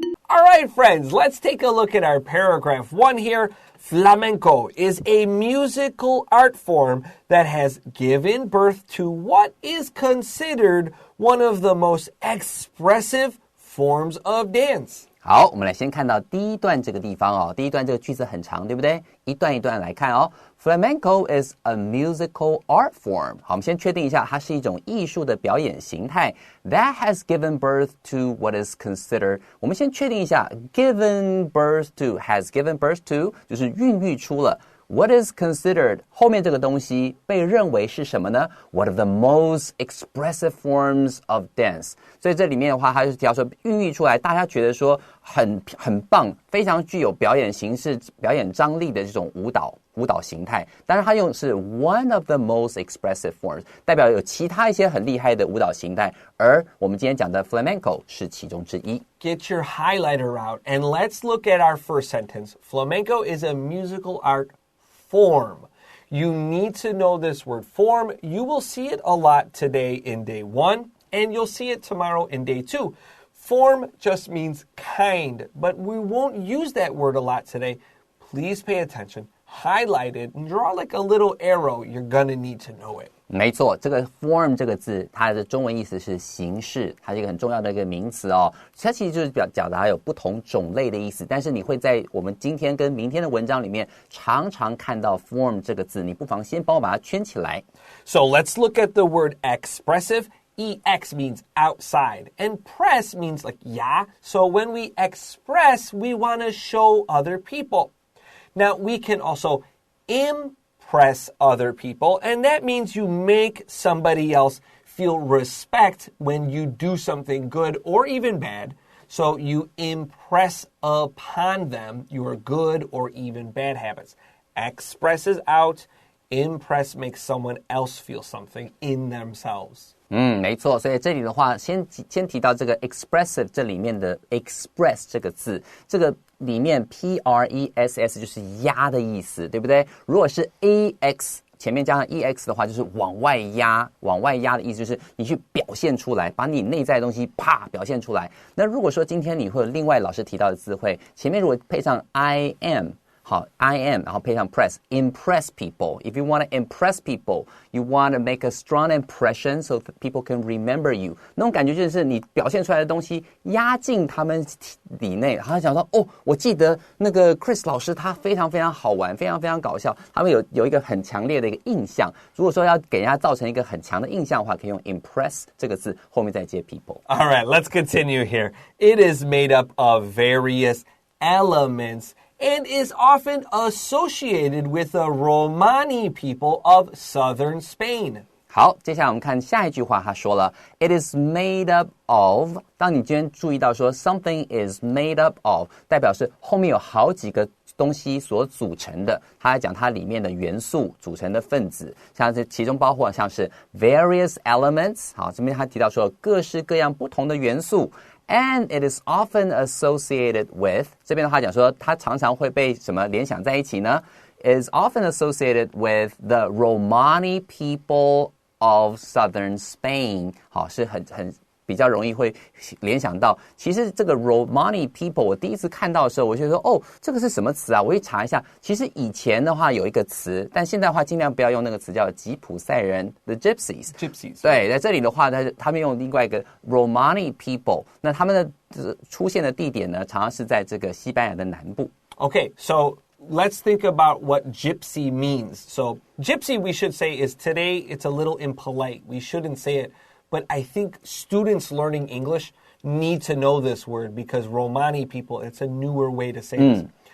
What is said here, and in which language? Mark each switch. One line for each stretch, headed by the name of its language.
English: All right, friends, let's take a look at our paragraph 1 here. Flamenco is a musical art form that has given birth to what is considered one of the most expressive forms of dance.
Chinese: 好，我们来先看到第一段这个地方哦。第一段这个句子很长，对不对？一段一段来看哦。
English: Flamenco is a musical art form.
Chinese: 好，我们先确定一下，它是一种艺术的表演形态。
English: That has given birth to what is considered.
Chinese: 我们先确定一下
English: ，given birth to has given birth to
Chinese: 就是孕育出了。
English: What is considered
Chinese: 后面这个东西被认为是什么呢
English: ？One of the most expressive forms of dance.
Chinese: 所以这里面的话，它就是提到说孕育出来，大家觉得说很棒，非常具有表演形式、表演张力的这种舞蹈形态。当然，它用的是
English: one of the most expressive forms，
Chinese: 代表有其他一些很厉害的舞蹈形态，而我们今天讲的 flamenco 是其中之一。
English: Get your highlighter out and let's look at our first sentence. Flamenco is a musical art form. You need to know this word form. You will see it a lot today in day 1, and you'll see it tomorrow in day 2. Form just means kind, but we won't use that word a lot today. Please pay attention, highlight it, and draw like a little arrow. You're gonna need to know it.
Chinese: 没错，这个 form 这个字，它的中文意思是形式，它是一个很重要的一个名词哦。它其实就是表达有不同种类的意思，但是你会在我们今天跟明天的文章里面常常看到 form 这个字，你不妨先帮我把它圈起来。
English: So let's look at the word expressive. EX means outside, and press means like yeah. So when we express, we want to show other people. Now we can also impress other people, and that means you make somebody else feel respect when you do something good or even bad. So you impress upon them your good or even bad habits. Expresses out, Impress makes someone else feel something in themselves.
Chinese: 没错，所以这里的话，先提到这个 expressive 这里面的 express 这个字，这个里面 press 就是压的意思，对不对？如果是 ax 前面加上 ex 的话，就是往外压的意思，就是你去表现出来，把你内在的东西啪表现出来。那如果说今天你会有另外老师提到的词汇，前面如果配上 I am。
English: 好 I am
Chinese: 然后配上
English: impress people. If you want to impress people, you want to make a strong impression so that people can remember you.
Chinese: 那种感觉就是你表现出来的东西压进他们里内，然后想说我记得那个 Chris 老师他非常非常好玩，非常非常搞笑，他们有一个很强烈的一个印象。如果说要给人家造成一个很强的印象的话，可以用 impress 这个字后面再接 people.
English: All right, let's continue here. It is made up of various elements.And is often associated with the Romani people of southern Spain.
Chinese: 好，接下来我们看下一句话，他说了
English: It is made up of.
Chinese: 当你今天注意到说
English: something is made up of
Chinese: 代表是后面有好几个东西所组成的，他在讲它里面的元素组成的分子，像是其中包括像是
English: various elements.
Chinese: 好，这边他提到说各式各样不同的元素
English: And it is often associated with
Chinese: 这边的话讲说它常常会被什么联想在一起呢
English: It is often associated with the Romani people of southern Spain
Chinese: 好，是很比较容易会联想到其实这个 Romani people 我第一次看到的时候我就说这个是什么词啊我一查一下其实以前的话有一个词但现在的话尽量不要用那个词叫吉普赛人 The Gypsies 对在这里的话他们用另外一个 Romani people 那他们的出现的地点呢常常是在这个西班牙的南部
English: Okay, so let's think about what gypsy means. So gypsy we should say is today it's a little impolite. We shouldn't say it.But I think students learning English need to know this word because Romani people, it's a newer way to say this.